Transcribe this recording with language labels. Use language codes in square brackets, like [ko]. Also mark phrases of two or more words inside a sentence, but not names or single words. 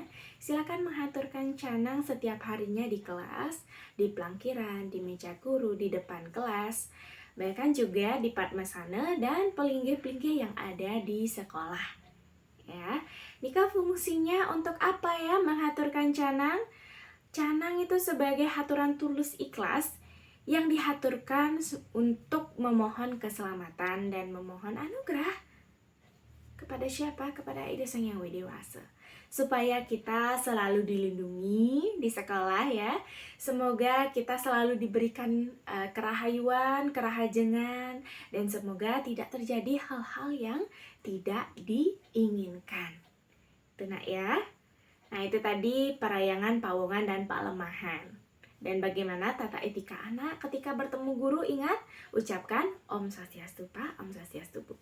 [id] Silakan menghaturkan canang setiap harinya di kelas, di pelangkiran, di meja guru, di depan kelas. Bahkan juga di Padmasana dan pelinggih-pelinggih yang ada di sekolah. Ya, jika fungsinya untuk apa ya menghaturkan canang? Canang itu sebagai haturan tulus ikhlas yang dihaturkan untuk memohon keselamatan dan memohon anugerah. Kepada siapa? Kepada Ida Sang Yang Widi Wasa. Supaya kita selalu dilindungi di sekolah ya. Semoga kita selalu diberikan kerahayuan, kerahajengan, dan semoga tidak terjadi hal-hal yang tidak diinginkan. Itu nak ya. Nah, itu tadi perayangan, pawongan, dan palemahan. Dan bagaimana tata etika anak ketika bertemu guru, ingat ucapkan Om Swastiastu Pak, Om Swastiastu Bu.